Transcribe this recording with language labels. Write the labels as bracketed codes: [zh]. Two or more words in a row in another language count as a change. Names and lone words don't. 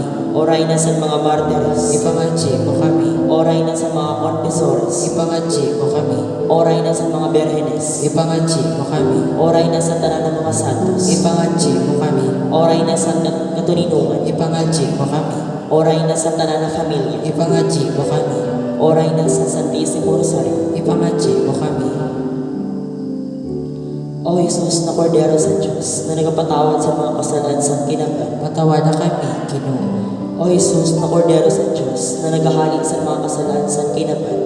[bik] O reyna sa mga martires. Ipangadji mo kami. O reyna sa mga confesores. Ipangadji mo kami. O reyna sa mga berhenes. Ipangadji mo kami. O reyna sa tanan ng mga santos. Ipangadji mo kami. O reyna sa katuninungan. Ipangadji mo kami. O reyna sa tanan ng pamilya. Ipangadji mo kami. O reyna sa Santisimo Rosario. Ipangadji mo kami. O Jesus na Kordero sa Diyos, na nagpatawad sa mga kasalanan sa kinaban. Patawadan kami, Ginoo. O Jesus na Kordero sa Diyos, na naghahaling sa mga kasalanan sa kinaban.